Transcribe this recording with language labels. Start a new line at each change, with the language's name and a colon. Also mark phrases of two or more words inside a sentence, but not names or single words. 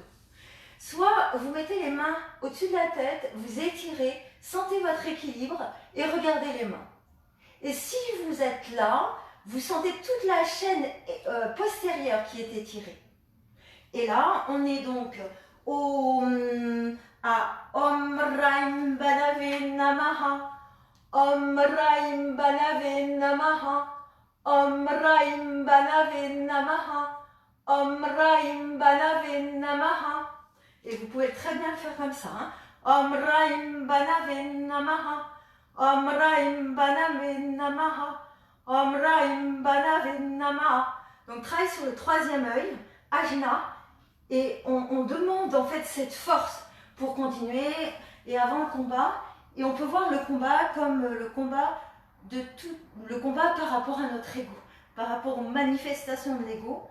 French: Soit vous mettez les mains au-dessus de la tête, vous étirez, sentez votre équilibre et regardez les mains. Et si vous êtes là, vous sentez toute la chaîne postérieure qui est étirée. Et là, on est donc à
Sanskrit: ॐ रैं भानवे नमः, ॐ रैं भानवे नमः, ॐ रैं भानवे नमः, ॐ रैं भानवे नमः.
French: Et vous pouvez très bien le faire comme ça. Hein?
Sanskrit: ॐ रैं भानवे नमः, ॐ रैं भानवे नमः, ॐ रैं भानवे नमः.
French: Donc travaille sur le 3e œil, Ajna, et on demande en fait cette force pour continuer et avant le combat. Et on peut voir le combat comme le combat par rapport à notre ego, par rapport aux manifestations de l'ego.